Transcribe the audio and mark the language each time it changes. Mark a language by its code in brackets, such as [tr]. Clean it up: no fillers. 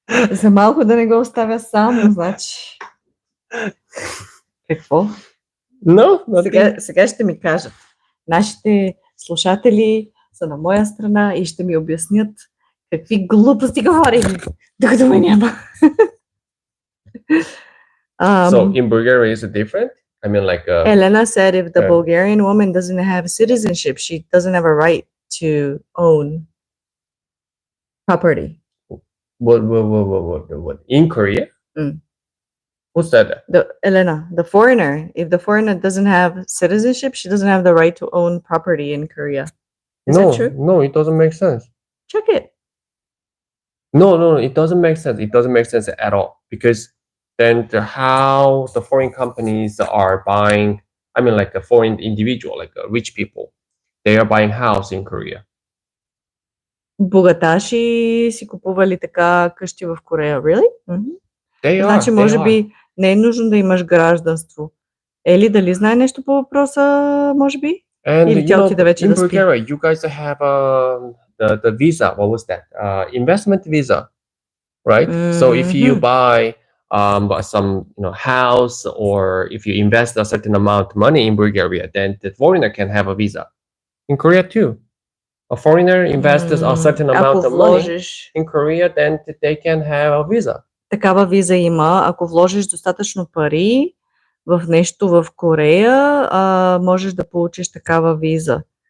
[bg] За малко да не го оставя само, значи. Какво? [en] No, [bg] Сега ще ми кажат. Нашите слушатели са на моя страна и ще ми обяснят какви глупости говорим, докато ме няма. [en] So in Bulgaria, is it different? I mean, like Elena said if the Bulgarian woman doesn't have citizenship, she doesn't have a right to own property. What? In Korea? Who said that? Elena, the foreigner. If the foreigner doesn't have citizenship, she doesn't have the right to own property in Korea. Is that true? No, it doesn't make sense. Check it. No, it doesn't make sense. It doesn't make sense at all, because then how the foreign companies are buying, I mean, like a foreign individual, like rich people, they are buying house in Korea. [bg] Богаташи си купували така къщи в Корея. [en] Really? They are. [bg] Значи, може би не е нужно да имаш гражданство. Ели, дали знае нещо по въпроса, може би? [en] And [bg] Или тя отиде вече [en] in [bg] да спи? [en] Bulgaria, you guys have the visa. What was that? Investment visa, right? So if you buy some house, or if you invest a certain amount of money in Bulgaria, then the foreigner can have a visa. In Korea too, a foreigner invests a certain amount of money in Korea, then they can have a visa. [bg] Такава виза има. Ако вложиш достатъчно пари в нещо в Корея, можеш да получиш такава виза.